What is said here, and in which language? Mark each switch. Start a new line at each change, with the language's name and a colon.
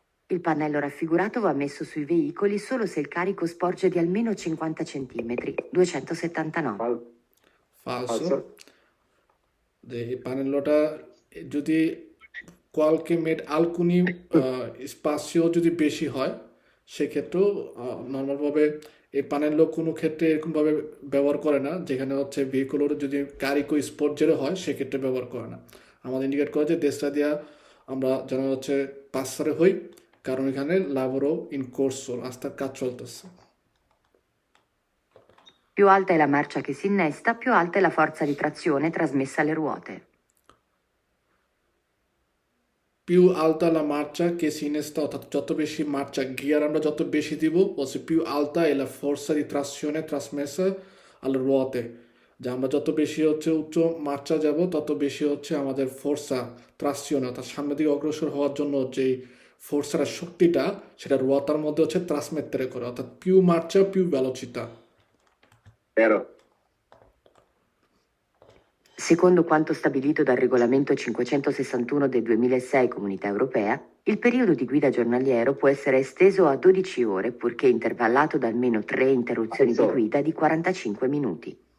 Italian: Il pannello raffigurato va messo sui veicoli solo se il carico sporge di almeno 50 cm, 279. ফালসো।
Bangla: আচ্ছা, যে এই পানেলোটা যদি কোয়ালকে made আলকুনি স্পাসিও যদি বেশি হয় সেক্ষেত্রেও নর্মালভাবে এই পানেলো কোনো ক্ষেত্রে এরকমভাবে ব্যবহার করে না, যেখানে হচ্ছে ভেহিকুলোর যদি কারিকো স্পোর্ট জেরো হয় সেক্ষেত্রে ব্যবহার করে না। আমাদের ইন্ডিকেট করে যে দেশটা দিয়া আমরা যেন হচ্ছে পাঁচসারে হই, কারণ এখানে লাবোরো ইন কোর্সো রাস্তার কাজ চলতেছে।
Italian: Più alta è la marcia che si innesta, più alta è la forza di trazione trasmessa alle ruote.
Bangla: Piu আলতা লা মার্চা কে সিনেস্তা, অর্থাৎ যত বেশি মার্চা গিয়ার আমরা যত বেশি দিব বলছে পিউ আলতা এলা ফোর্সা দি ট্রাসিওনে ট্রাসমেসা আল রোয়াতে, যে আমরা যত বেশি হচ্ছে উচ্চ মার্চা যাব তত বেশি হচ্ছে আমাদের ফোর্সা ট্রাসিওনে অর্থাৎ সামনের দিকে অগ্রসর হওয়ার জন্য যেই ফোর্সার শক্তিটা সেটা রোয়াতার মধ্যে হচ্ছে ট্রাসমেত্রে করে, অর্থাৎ Piu মার্চা Piu ভেলোচিতা। 13.
Italian: Secondo quanto stabilito dal regolamento 561 del 2006 Comunità Europea, il periodo di guida giornaliero può essere esteso a 12 ore, purché intervallato da almeno 3 interruzioni di guida di 45 minuti.